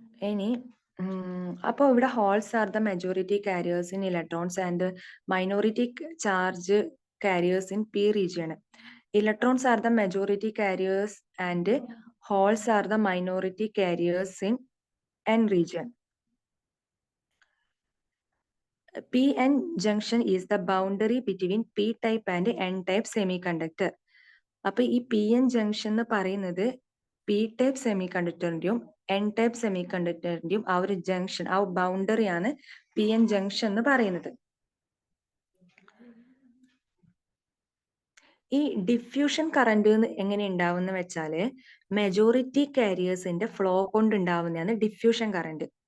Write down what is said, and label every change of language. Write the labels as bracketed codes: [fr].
[ml] ഇനി അപ്പൊ ഇവിടെ [en] Holes are the majority carriers in electrons and minority charge carriers in P region. Electrons are the majority carriers and holes are the minority carriers in N region. PN junction is the boundary between P-type and N-type semiconductor. [ml] അപ്പൊ ഈ PN junction എന്ന് പറയുന്നത് P-type semiconductorന്റെയും N-type semiconductorന്റെയും ആ ഒരു junction, ആ ബൗണ്ടറിയാണ് PN junction എന്ന് പറയുന്നത്. ഈ ഡിഫ്യൂഷൻ കറന്റ് എങ്ങനെ ഉണ്ടാവുന്ന വെച്ചാല് മെജോറിറ്റി കാരിയേഴ്സിന്റെ ഫ്ലോ കൊണ്ട് ഉണ്ടാവുന്നതാണ് ഡിഫ്യൂഷൻ കറന്റ്.